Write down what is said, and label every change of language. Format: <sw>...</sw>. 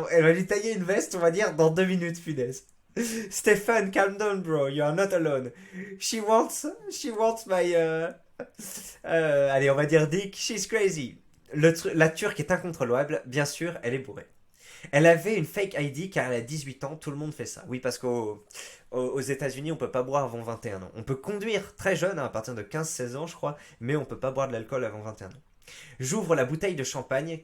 <fr>Elle va lui tailler une veste, on va dire, dans 2 minutes, punaise.</fr> <en>Stephen, calm down, bro. You are not alone. She wants my,</en> <fr>allez, on va dire</fr> <en>dick. She's crazy.</en> <fr>La Turque est incontrôlable. Bien sûr, elle est bourrée. Elle avait une fake ID car elle a 18 ans. Tout le monde fait ça. Oui, parce qu'aux États-Unis, on peut pas boire avant 21 ans. On peut conduire très jeune, à partir de 15-16 ans, je crois, mais on peut pas boire de l'alcool avant 21 ans. J'ouvre la bouteille de champagne.</fr>